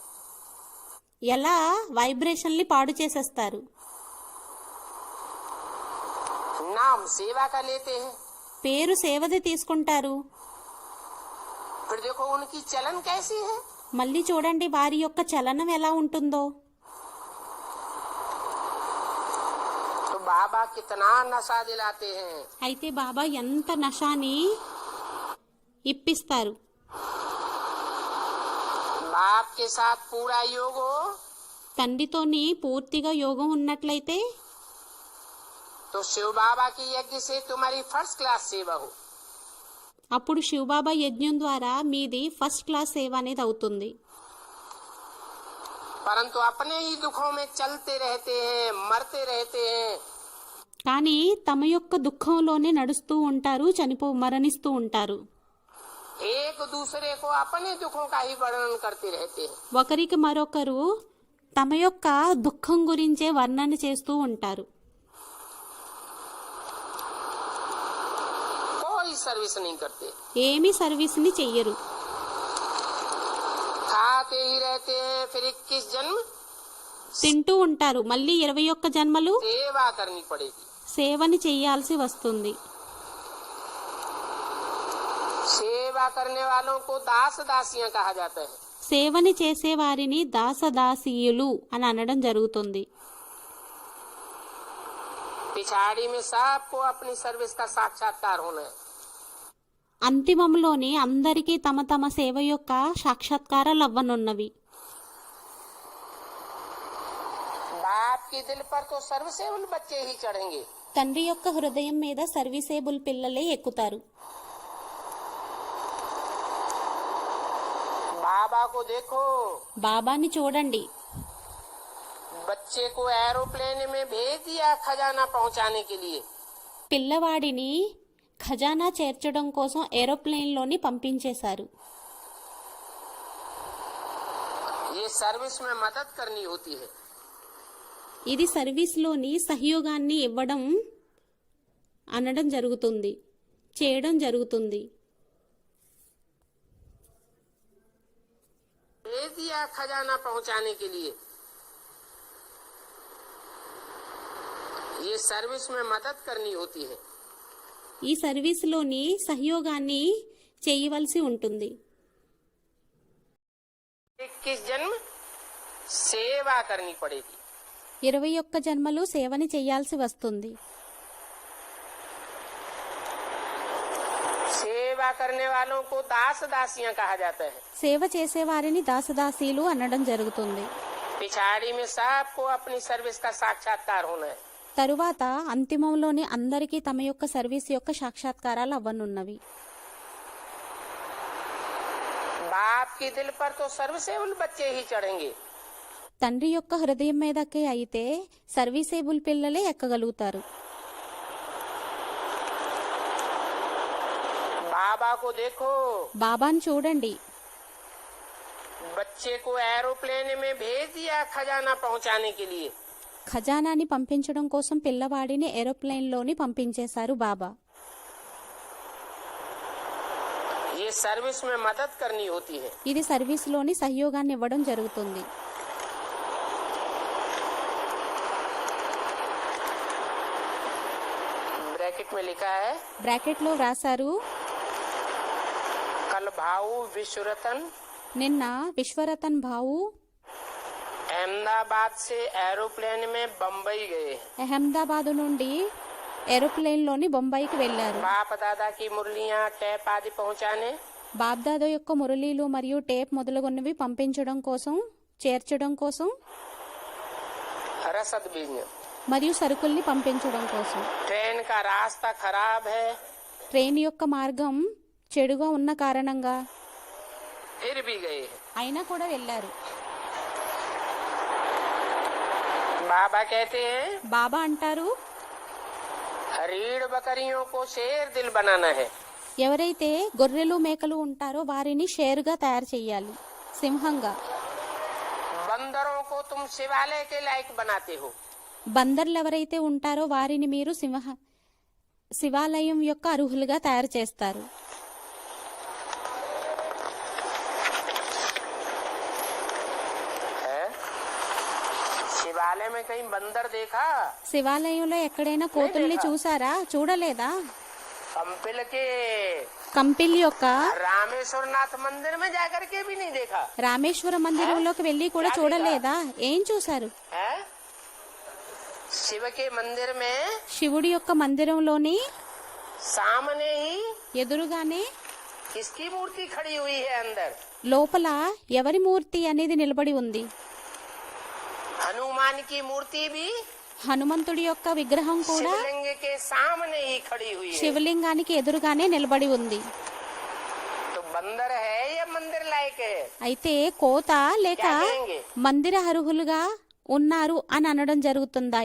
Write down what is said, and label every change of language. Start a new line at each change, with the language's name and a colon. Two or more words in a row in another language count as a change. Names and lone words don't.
Telugu: ఎలా వైబ్రేషన్లు పాడు చేసేస్తారు.
Hindi: नाम सेवा का लेते हैं,
Telugu: పేరు సేవది తీసుకుంటారు.
Hindi: फिर देखो उनकी चलन कैसी है।
Telugu: మళ్ళీ చూడండి వారి యొక్క చలనం ఎలా ఉంటుందో.
Hindi: तो बाबा कितना नशा दिलाते हैं।
Telugu: అయితే బాబా ఎంత నషాని ఇప్పిస్తారు.
Hindi: बाप के साथ पूरा योग हो
Telugu: తండ్రితోని పూర్తిగా యోగం ఉన్నట్లయితే
Hindi: तो शिव बाबा की यज्ञ से तुम्हारी
English: first class
Hindi: सेवा हो।
Telugu: అప్పుడు శివబాబా యజ్ఞం ద్వారా మీది
English: first class
Telugu: సేవ అనేది అవుతుంది.
Hindi: परंतु अपने ही दुखों में चलते रहते हैं, मरते रहते हैं।
Telugu: కానీ తమ యొక్క దుఃఖంలోనే నడుస్తూ ఉంటారు, మరణిస్తూ ఉంటారు.
Hindi: एक दूसरे को अपने दुखों का ही वर्णन करते रहते हैं।
Telugu: ఒకరికి మరొకరు తమ యొక్క దుఃఖం గురించే వర్ణన చేస్తూ ఉంటారు.
Hindi: कोई सर्विस नहीं करते,
Telugu: ఏమీ సర్వీస్ని చెయ్యరు.
Hindi: खाते ही रहते हैं। फिर 21 जन्म
Telugu: తింటూ ఉంటారు. మళ్ళీ 21 జన్మలు
Hindi: सेवा करनी पड़ेगी।
Telugu: సేవని చెయ్యాల్సి వస్తుంది.
Hindi: सेवा करने वालों को दास दासियां कहा जाता है।
Telugu: సేవని చేసేవారిని దాసదాసీయులు అని అనడం జరుగుతుంది.
Hindi: पिछाड़ी में सबको अपनी सर्विस का साक्षात्कार होना है।
Telugu: అంతిమంలోని అందరికీ తమ తమ సేవ యొక్క సాక్షాత్కారాలు అవ్వనున్నవి.
Hindi: बाप की दिल पर तो सर्वसेवल बच्चे ही चढ़ेंगे।
Telugu: తండ్రి యొక్క హృదయం మీద సర్వీసేబుల్ పిల్లలే ఎక్కుతారు.
Hindi: बाबा को देखो,
Telugu: బాబాని చూడండి.
Hindi: बच्चे को एरोप्लेन में भेज दिया खजाना पहुंचाने के लिए।
Telugu: పిల్లవాడిని ఖజానా చేర్చడం కోసం ఏరోప్లేన్లోని పంపించేశారు.
Hindi: ये सर्विस में मदद करनी होती है।
Telugu: ఇది సర్వీస్లోని సహయోగాన్ని ఇవ్వడం అనడం జరుగుతుంది, చేయడం జరుగుతుంది.
Hindi: भेज दिया खजाना पहुंचाने के लिए। ये सर्विस में मदद करनी होती है।
Telugu: ఈ సర్వీస్లోని సహయోగాన్ని చేయవలసి ఉంటుంది.
Hindi: 21 जन्म सेवा करनी पड़ेगी।
Telugu: 21 జన్మలు సేవని చేయాల్సి వస్తుంది.
Hindi: सेवा करने वालों को दास दासियां कहा जाता है।
Telugu: సేవ చేసేవారిని దాసదాసీలు అనడం జరుగుతుంది.
Hindi: पिछाड़ी में सबको अपनी सर्विस का साक्षात्कार होना है।
Telugu: తరువాత అంతిమంలోని అందరికీ తమ యొక్క సర్వీస్ యొక్క సాక్షాత్కారాలు అవ్వనున్నవి.
Hindi: बाप की दिल पर तो सर्वसेवल बच्चे ही चढ़ेंगे।
Telugu: తండ్రి యొక్క హృదయం మీదకే అయితే సర్వీసేబుల్ పిల్లలే ఎక్కగలుగుతారు.
Hindi: बाबा को देखो,
Telugu: బాబాని చూడండి.
Hindi: बच्चे को एरोप्लेन में भेज दिया खजाना पहुंचाने के लिए।
Telugu: ఖజానాని పంపించడం కోసం పిల్లవాడిని ఏరోప్లేన్లోని పంపించేశారు బాబా.
Hindi: ये सर्विस में मदद करनी होती है।
Telugu: ఇది సర్వీస్లోని సహయోగాన్ని ఇవ్వడం జరుగుతుంది.
Hindi: ब्रैकेट में लिखा है,
Telugu: బ్రాకెట్లో వ్రాసారు,
Hindi: कल भाऊ विश्वरतन
Telugu: నిన్న విశ్వరతన్ భావు
Hindi: अहमदाबाद से एरोप्लेन में बम्बई गए।
Telugu: అహ్మదాబాద్ నుండి ఏరోప్లేన్ లోని బొంబాయికి వెళ్లారు.
Hindi: बाप दादा की मुरलियां टैप आदि पहुंचाने,
Telugu: బాబ్దాదా యొక్క మురళీలు మరియు టేప్ మొదలగున్నవి పంపించడం కోసం, చేర్చడం కోసం
Hindi: रसद भेजने।
Telugu: మరియు సరుకుల్ని పంపించడం కోసం.
Hindi: ट्रेन का रास्ता खराब है,
Telugu: ట్రైన్ యొక్క మార్గం చెడుగా ఉన్న కారణంగా
Hindi: फिर भी गए।
Telugu: అయినా కూడా వెళ్లారు.
Hindi: बाबा कहते हैं
Telugu: బాబా అంటారు,
Hindi: रीढ़ बकरियों को शेर दिल बनाना है।
Telugu: ఎవరైతే గొర్రెలు మేకలు ఉంటారో వారిని షేరుగా తయారు చేయాలి, సింహంగా.
Hindi: बंदरों को तुम शिवालय के लायक बनाते हो।
Telugu: బందర్లు ఎవరైతే ఉంటారో వారిని మీరు శివాలయం యొక్క అర్హులుగా తయారు చేస్తారు.
Hindi: शिवालय में कहीं बंदर देखा?
Telugu: శివాలయంలో ఎక్కడైనా కోతుల్ని చూసారా? చూడలేదా?
Hindi: कंपिल के
Telugu: కంపిల్ యొక్క
Hindi: रामेश्वर नाथ मंदिर में जाकर के भी नहीं देखा
Telugu: రామేశ్వర మందిరంలోకి వెళ్లి కూడా చూడలేదా? ఏం చూశారు?
Hindi: है? शिव के मंदिर में
Telugu: శివుడి యొక్క మందిరంలోని
Hindi: सामने ही
Telugu: ఎదురుగానే
Hindi: किसकी मूर्ति खड़ी हुई है? अंदर
Telugu: లోపల ఎవరి మూర్తి అనేది నిలబడి ఉంది?
Hindi: हनुमान की मूर्ति भी
Telugu: హనుమంతుడి యొక్క విగ్రహం కూడా
Hindi: शिवलिंग के सामने ही खड़ी हुई है।
Telugu: శివలింగానికి ఎదురుగానే నిలబడి ఉంది.
Hindi: तो बंदर है या मंदिर लायक है?
Telugu: అయితే కోత లేక
Hindi: क्या कहेंगे?
Telugu: మందిర అర్హులుగా ఉన్నారు అని అనడం జరుగుతుందా?